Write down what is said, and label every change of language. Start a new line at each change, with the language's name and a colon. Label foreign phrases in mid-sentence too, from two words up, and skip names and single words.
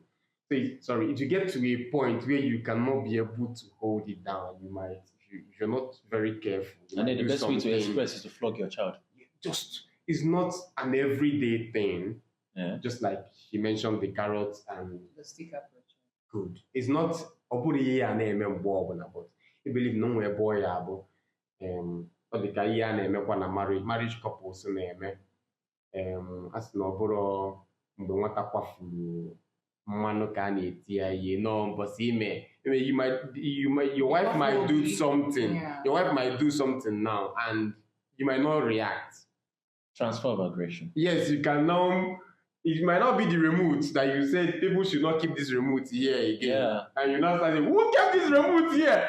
English: So if you get to a point where you cannot be able to hold it down, you might, if you're not very careful, you And might then the do best way to something. express is to flog your child. Just it's not an everyday thing. Yeah. Just like he mentioned the carrots and The stick approach. good. It's not
Igbo: ọbụrụ ihe a na-eme mgbe ọbụla,
English: but I believe
Igbo: na onwe ebe ọ ya bụ ọ dị ka ihe a na-emekwa na
English: marriage couples
Igbo: na-eme a sị na ọ bụrụ mgbe nwata kwafuru mmanụ ka a na-eti ya ihe n'ụbọchị ime.
English: Your wife might do something. Yeah. Your wife might do something now and you might not react. Transfer of aggression. Yes, you can now. It might not be the remote that you said people should not keep this remote here again. Yeah. And you now start saying, who kept this remote here?